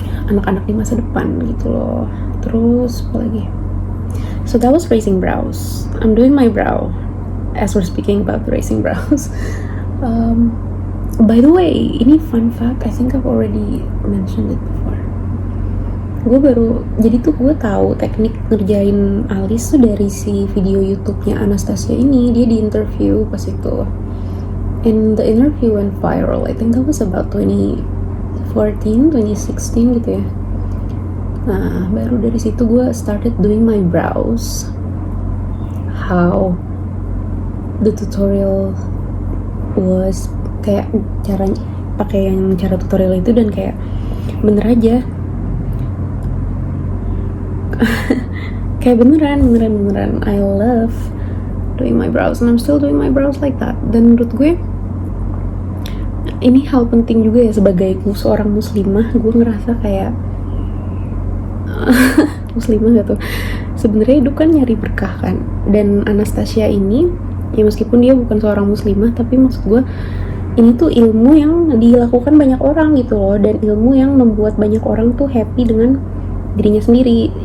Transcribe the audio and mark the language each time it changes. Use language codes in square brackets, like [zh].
[id] anak-anak di masa depan gitu loh. Terus apa lagi? [en] So that was raising brows. I'm doing my brow as we're speaking about raising brows. By the way, ini fun fact, I think I've already mentioned it before. [id] Jadi tuh gue tahu teknik ngerjain alis tuh dari si video YouTube-nya Anastasia ini. Dia di interview pas itu, [en] and the interview went viral. I think that was about 2014, 2016 [id] gitu ya. Nah, baru dari situ gue [en] started doing my brows. How the tutorial was, [id] kayak cara pakai yang cara tutorial itu, dan kayak bener aja. Kayak beneran [en] I love doing my brows, and I'm still doing my brows like that. [id] Dan menurut gue ini hal penting juga ya, sebagai seorang muslimah. Gue ngerasa kayak muslimah gak tuh, sebenarnya hidup kan nyari berkah kan. Dan Anastasia ini ya, meskipun dia bukan seorang muslimah, tapi maksud gue ini tuh ilmu yang dilakukan banyak orang gitu loh, dan ilmu yang membuat banyak orang tuh happy dengan dirinya sendiri.